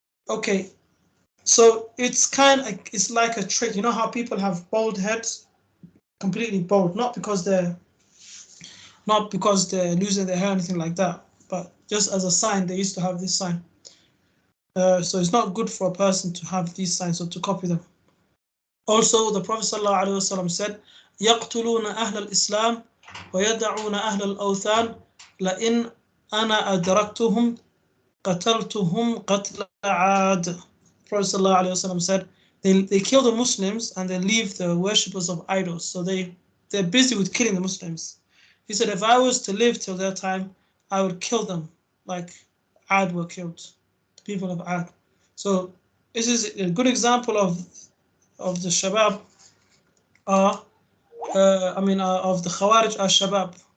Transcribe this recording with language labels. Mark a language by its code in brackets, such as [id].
[en] Okay, so it's like a trait. You know how people have bald heads, completely bald, not because they're losing their hair or anything like that, but just as a sign. They used to have this sign. So it's not good for a person to have these signs or to copy them. Also, the Prophet ﷺ said, [ar] يقتلون أهل الإسلام ويدعون أهل الأوثان لئن أنا أدركتهم قتلتهم قتل عاد. [en] Prophet ﷺ said, they kill the Muslims and they leave the worshippers of idols. So they're busy with killing the Muslims. He said, if I was to live till their time, I would kill them like Ad were killed, the people of Ad. So this is a good example of the Shabab of the Khawarij are Shabab.